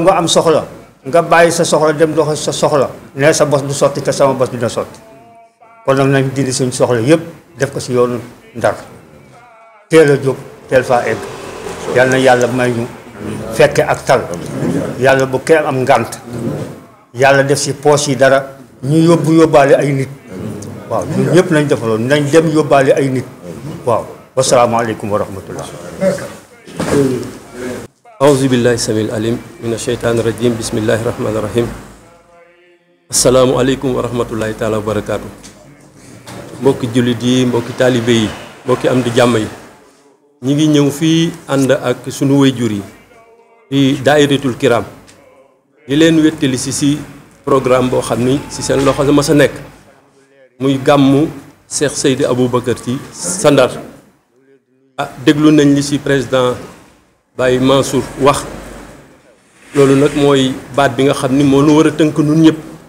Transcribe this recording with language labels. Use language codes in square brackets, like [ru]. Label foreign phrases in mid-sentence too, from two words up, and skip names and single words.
[wo] nga am soxla nga bàyyi sa soxla dem dox sa soxla ne sa bos du sotti te sama bos dina sotti kon nag nañ dindi suñ soxla yëpp def ko si yoonu Ndar teel a jóg teel faa egg yal na yàlla may ñu fekke ak tal yàlla bu kenn am ngànt yàlla def si poos yi dara ñu yóbbaale ay nit waaw ñun ñëpp nañ defaloon nañ dem yóbbaale ay nit waaw [ar] والسلام عليكم ورحمة الله أعوذ بالله السميع العليم من الشيطان الرجيم بسم الله الرحمن الرحيم السلام عليكم ورحمة الله تعالى وبركاته [wo] mbokki jullit yi mbokki taalibe yi mbokki am di jàmm yi ñi ngi ñëw fii ànd ak sunu waajur yi di daayiratul kiram di leen wettali si programme boo xam ni si seen loxo la ma sa nekk muy gàmmu Cheikh Seydi Aboubacar ci Ndar déglu nañ li si président Baye Mansour wax loolu nag mooy baat bi nga xam ni moo nu war a tënk nun ñëpp